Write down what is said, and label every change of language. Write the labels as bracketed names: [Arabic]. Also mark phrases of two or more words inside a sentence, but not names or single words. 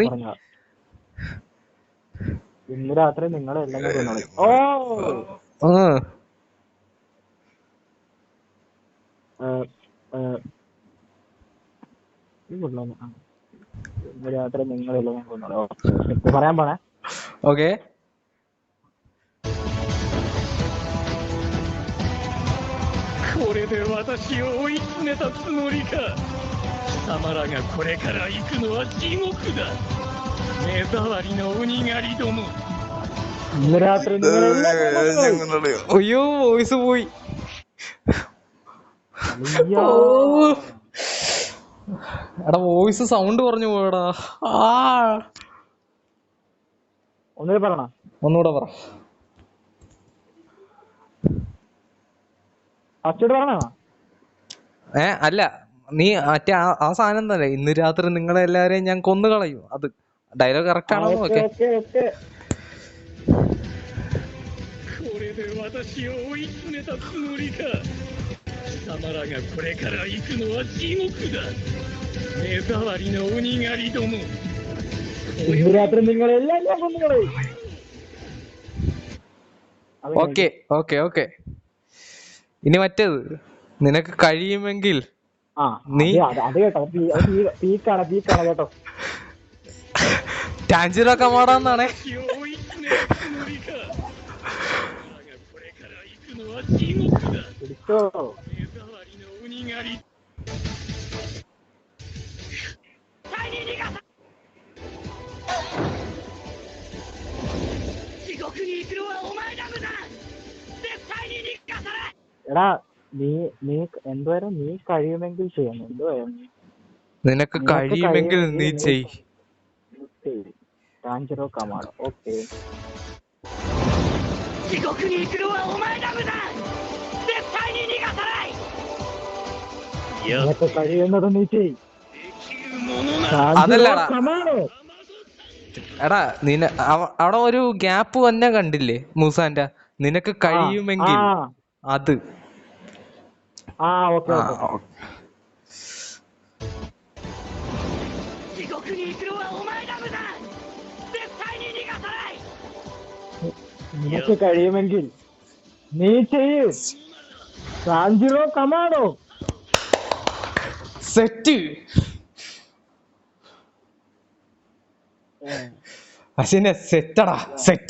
[Malayalam] പറഞ്ഞ ഇന്ന് രാത്രി നിങ്ങളെല്ലാം ഞാൻ കൊന്നോളി. ഓ ആ, ഇത് കൊള്ളാം. ഇന്ന് രാത്രി നിങ്ങളെല്ലാം ഞാൻ കൊന്നോളി. ഓക്കെ പറയാൻ പോണേ. ഓക്കെ. [Japanese] これで私を追い詰めたつもりか。貴様らがこれから行くのは地獄だ。目障りの鬼狩りども。 [Malayalam] ഇന്ന് രാത്രി നിങ്ങളെല്ലാം ഞാൻ കൊന്നോളി. അയ്യോ വോയിസ് പോയി. അയ്യോ. ഓ. എടാ [English] voice sound [Malayalam] കുറഞ്ഞു പോയടാ. ആ ഒന്നുകൂടി പറയണ. ഒന്നുകൂടെ പറ. ഫസ്റ്റ് പറഞ്ഞോ. അല്ല, നീ മറ്റേ ആ സാധനം തന്നെ, ഇന്ന് രാത്രി നിങ്ങളെ എല്ലാരെയും ഞാൻ കൊന്നു കളയും. അത് [English] dialogue correct [Malayalam] ആണോ? ഓക്കെ. [Japanese] これで私を追い詰めたつもりか。貴様らがこれから行くのは地獄だ。目障りの鬼狩りども。 [Malayalam] ഇന്ന് രാത്രി നിങ്ങളെല്ലാം ഞാൻ കൊന്നുകളി. [English] okay okay okay. [Malayalam] ഇനി മറ്റേത്, നിനക്ക് കഴിയുമെങ്കിൽ നീ അത് കേട്ടോ. പീക്കാണ് കേട്ടോ. ടാഞ്ചിറോ കമാടാന്നാണേ. [Japanese] 私を追い詰めたつもりか。貴様らがこれから行くのは地獄だ。 [Malayalam] പിടിച്ചോ. [Japanese] 目障りの鬼狩り。地獄に行くのはお前らだ。絶対に逃がさない。 [Malayalam] എടാ നീ എന്തുവരെ നീ കഴിയുമെങ്കിൽ ചെയ്യണം. എന്തുവരെ നിനക്ക് കഴിയുമെങ്കിൽ നീ ചെയ്. ടാഞ്ചിറോ കമാഡോ. ഓക്കെ. [Japanese] 地獄に行くのはお前らだ。絶対に逃がさない。 [Malayalam] നിനക്ക് കഴിയുന്നത് നീ ചെയ്. [Japanese] できるものなら [Malayalam] അതല്ലടാ. കമാഡോ. എടാ അവിടെ ഒരു ഗ്യാപ്പ് തന്നെ കണ്ടില്ലേ മൂസാന്റെ? നിനക്ക് കഴിയുമെങ്കിൽ അത്. ഓക്കെ. [Japanese] 地獄に行くのはお前らだ。絶対に逃がさない。 [Malayalam] നിനക്ക് കഴിയുമെങ്കിൽ നീ ചെയ്യൂ. ടാഞ്ചിറോ കമാഡോ. സെറ്റ്. അശിനെ സെറ്റടാ, സെറ്റ്.